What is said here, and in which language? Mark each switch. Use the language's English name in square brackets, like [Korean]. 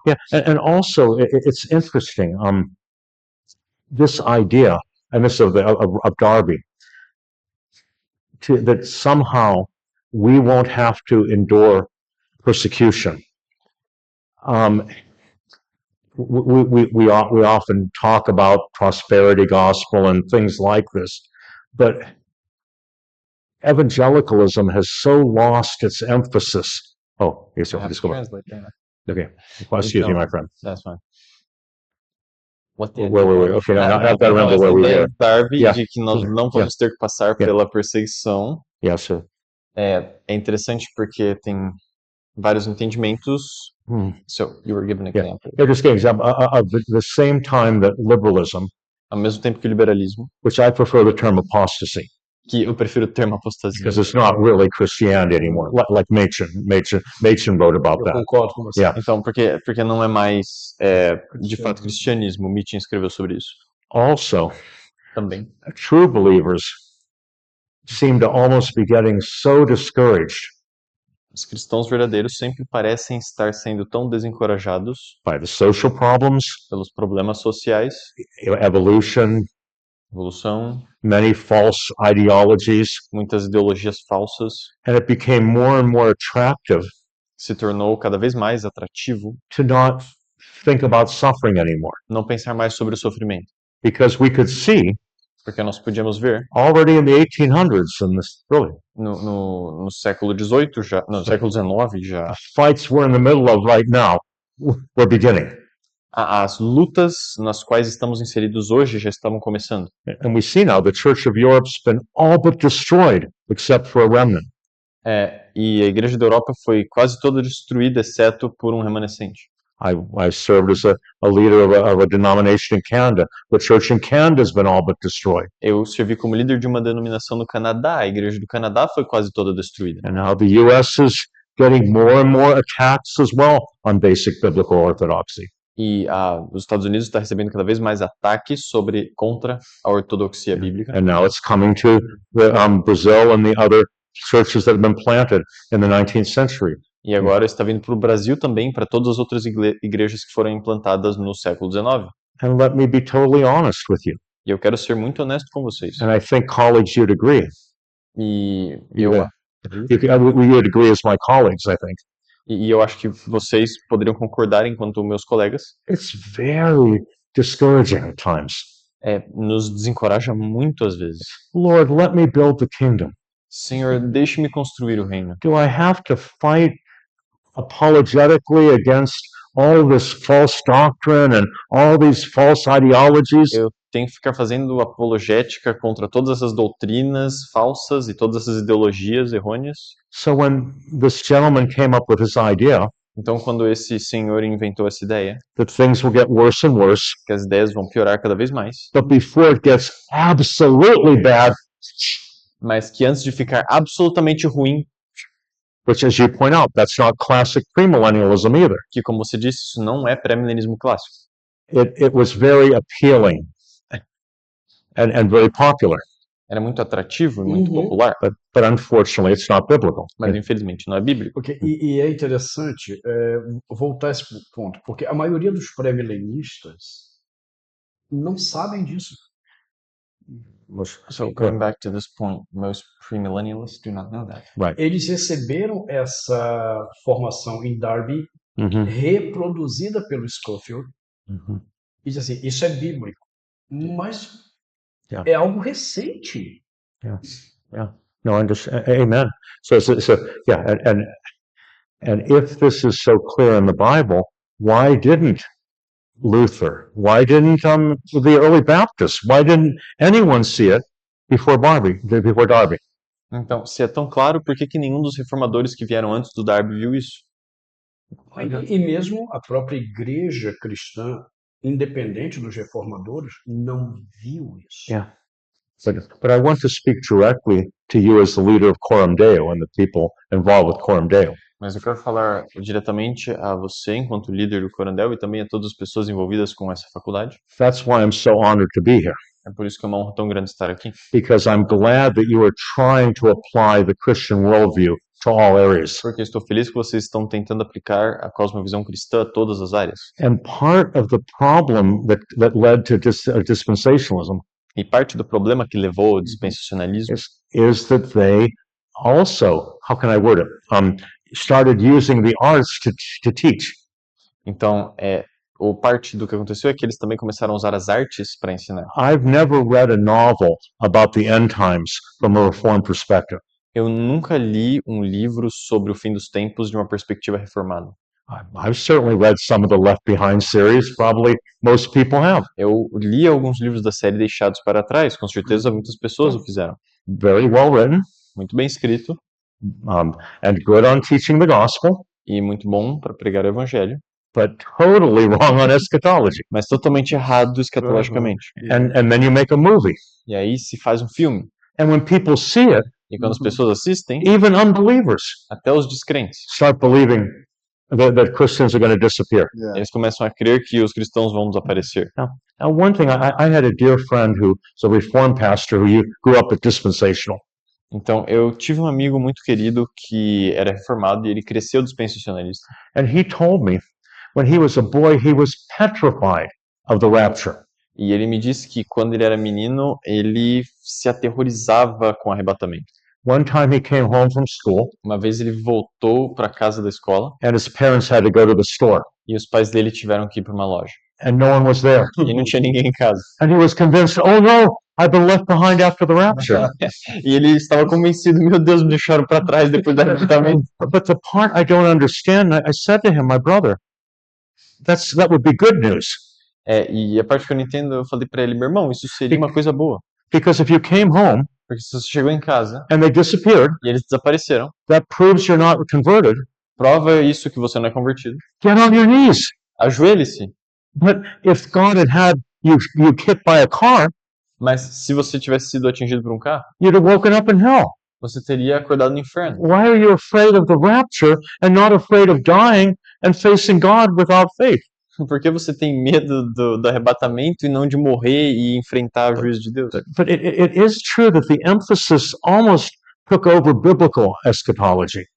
[English] Yeah. And also, it's interesting. This idea, and this of Darby, that somehow we won't have to endure persecution. We often talk about prosperity gospel and things like this, but evangelicalism has so lost its emphasis. Oh, yes, I have just to go back. translate that. Okay, well, excuse me, my friend. That's fine. What Wait. Okay, now I have to remember where we were. Darby, Yeah. [Portuguese] de que nós não vamos ter que passar pela perseguição. [English] Yes, sir. [Portuguese] É interessante porque tem vários entendimentos. [English] So, you were given an Yeah. example. Yeah, just an example. Of the same time that liberalism, [Portuguese] Ao mesmo tempo que o liberalismo, [English] which I prefer the term apostasy, [Portuguese] que eu prefiro o termo apostasia. [English] because it's not really Christianity anymore, like Machen wrote about [Portuguese] Eu [English] that. [Portuguese] concordo com você. [English] Yeah. [Portuguese] Então, porque não é mais, de fato, cristianismo. Mitchen escreveu sobre isso. [English] Also, [Portuguese] Também. [English] true believers seem to almost be getting so discouraged [Portuguese] Os cristãos verdadeiros sempre parecem estar sendo tão desencorajados [English] by the social problems, [Portuguese] pelos problemas sociais, [English] evolution, [Portuguese] evolução, [English] many false ideologies, [Portuguese] muitas ideologias falsas. [English] and it became more and more attractive [Portuguese] Se tornou cada vez mais atrativo [English] to not think about suffering anymore, [Portuguese] não pensar mais sobre o sofrimento, [English] because we could see [Portuguese] porque nós podíamos ver [English] already in the 1800s and this really [Portuguese] no século XVIII já, no século XIX já, [English] fights we're in the middle of right now were beginning, [Portuguese] as lutas nas quais estamos inseridos hoje já estavam começando. [English] and we see now the Church of Europe's been all but destroyed except for a remnant. [Portuguese] E a Igreja da Europa foi quase toda destruída, exceto por um remanescente. [English] I served as a leader of a denomination in Canada. The church in Canada has been all but destroyed. [Portuguese] Eu servi como líder de uma denominação no Canadá. A Igreja do Canadá foi quase toda destruída. [English] And now the U.S. is getting more and more attacks as well on basic biblical orthodoxy. [Portuguese] E os Estados Unidos está recebendo cada vez mais ataques contra a ortodoxia bíblica. [English] And now it's coming to Brazil and the other churches that have been planted in the 19th century. [Portuguese] E agora está vindo para o Brasil também, para todas as outras igrejas que foram implantadas no século XIX. [English] And let me be totally honest with you. [Portuguese] E eu quero ser muito honesto com vocês. [English] And I think colleagues, you'd agree. [Portuguese] E [English] You would agree as my colleagues, I think. [Portuguese] E eu acho que vocês poderiam concordar enquanto meus colegas. [English] It's very discouraging at times. [Portuguese] Nos desencoraja muito às vezes. [English] Lord, let me build the kingdom. [Portuguese] Senhor, deixe-me construir o reino. [English] Do I have to fight apologetically against all this false doctrine and all these false ideologies? [Portuguese] Eu tenho que ficar fazendo apologética contra todas essas doutrinas falsas e todas essas ideologias errôneas. [English] So when this gentleman came up with his idea [Portuguese] Então, quando esse senhor inventou essa ideia, [English] that things will get worse and worse, [Portuguese] que as ideias vão piorar cada vez mais, [English] but before it gets absolutely bad, [Portuguese] mas que antes de ficar absolutamente ruim, [English] which as you point out, that's not classic premillennialism either. [Portuguese] que como você disse, isso não é pré-milenismo clássico. [English] It was very appealing and very popular, [Portuguese] Era muito atrativo e muito popular, [English] but unfortunately it's not biblical. [Portuguese] mas infelizmente não é bíblico. Okay, e é interessante voltar a esse ponto, porque a maioria dos pré-milenistas não sabem disso. [English] So going back to this point, most premillennialists do not know that. Right. [Portuguese] Eles receberam essa formação em Darby, reproduzida pelo Scofield, e diz assim, isso é bíblico, mas é algo recente. [English] No, amen. So yeah, and if this is so clear in the Bible, why didn't Luther? Why didn't the early Baptists? Why didn't anyone see it before Darby? [Portuguese] Então, se é tão claro, por que nenhum dos reformadores que vieram antes do Darby viu isso? E mesmo a própria igreja cristã, independente dos reformadores, não viu isso. [English] Yeah. But I want to speak directly to you as the leader of Coram Deo and the people involved with Coram Deo. [Portuguese] Mas eu quero falar diretamente a você, enquanto líder do Coram Deo, e também a todas as pessoas envolvidas com essa faculdade. [English] That's why I'm so honored to be here. [Portuguese] É por isso que é uma honra tão grande estar aqui. [English] Because I'm glad that you are trying to apply the Christian worldview to all areas. [Portuguese] Porque estou feliz que vocês estão tentando aplicar a cosmovisão cristã a todas as áreas. [English] And part of the problem that led to dispensationalism [Portuguese] E parte do problema que levou ao dispensacionalismo [English] is that they also, how can I word it, started using the arts to teach. [Portuguese] Então, ou parte do que aconteceu é que eles também começaram a usar as artes para ensinar. [English] I've never read a novel about the end times from a Reformed perspective. [Portuguese] Eu nunca li um livro sobre o fim dos tempos de uma perspectiva reformada. [English] I've certainly read some of the Left Behind series, probably most people have. [Portuguese] Eu li alguns livros da série Deixados para Trás, com certeza muitas pessoas o fizeram. [English] Very well written. [Portuguese] Muito bem escrito. [English] And good on teaching the gospel. [Portuguese] E muito bom para pregar o evangelho. [English] But totally wrong on eschatology. [Portuguese] Mas totalmente errado escatologicamente. [English] And then you make a movie. [Portuguese] E aí se faz um filme. [English] And when people see it, [Portuguese] e quando as pessoas assistem, [English] even unbelievers [Portuguese] até os descrentes [English] start believing that Christians are going to disappear. Yeah. [Portuguese] Eles começam a crer que os cristãos vão desaparecer. [English] Now one thing, I had a dear friend who's a Reformed pastor who grew up at dispensational. [Portuguese] Então, eu tive um amigo muito querido que era reformado e ele cresceu dispensacionalista. [English] And he told me, when he was a boy, he was petrified of the rapture. [Portuguese] E ele me disse que quando ele era menino, ele se aterrorizava com o arrebatamento. [English] One time he came home from school. [Portuguese] Uma vez ele voltou para casa da escola. [English] And his parents had to go to the store. [Portuguese] E os pais dele tiveram que ir para uma loja. [English] And no one was there. [Portuguese] E não tinha ninguém em casa. [English] And he was convinced, oh no, I've been left behind after the rapture. [Portuguese] E ele estava convencido, meu Deus, me deixaram para trás depois do arrebatamento. [English] But the part I don't understand, I said to him, my brother, that would be good news. [Portuguese] E a parte que eu não entendo, eu falei para ele, meu irmão, isso seria uma coisa boa. [English] Because if you came home, [Portuguese] porque se você chegou em casa, [English] and they disappeared, [Portuguese] e eles desapareceram, [English] that proves you're not converted. [Portuguese] Prova isso que você não é convertido. [English] Get on your knees. [Portuguese] Ajoelhe-se. [English] But if God had you hit by a car, [Portuguese] mas se você tivesse sido atingido por um carro, [English] you'd have woken up in hell. [Portuguese] Você teria acordado no inferno. [English] Why are you afraid of the rapture and not afraid of dying and facing God without faith? [Portuguese] Por que você tem medo do arrebatamento e não de morrer e enfrentar o juízo de Deus? [English] But it is true that the emphasis almost took over biblical eschatology.